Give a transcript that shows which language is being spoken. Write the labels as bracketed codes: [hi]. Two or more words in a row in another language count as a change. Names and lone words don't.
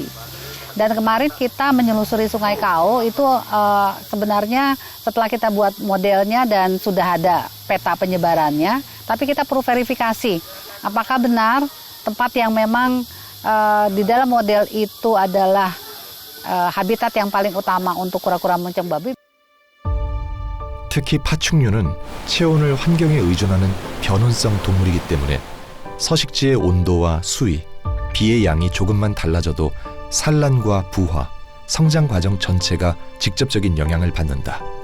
[id] Dan kemarin kita menyelusuri Sungai Kao itu sebenarnya setelah kita buat modelnya dan sudah ada peta penyebarannya, tapi kita perlu verifikasi apakah benar tempat yang memang di dalam model itu adalah habitat yang paling utama untuk kura-kura moncong babi. [ko] 특히 파충류는 체온을 환경에 의존하는 변온성 동물이기 때문에 서식지의 온도와 수위, 비의 양이 조금만 달라져도 산란과 부화, 성장 과정 전체가 직접적인 영향을 받는다.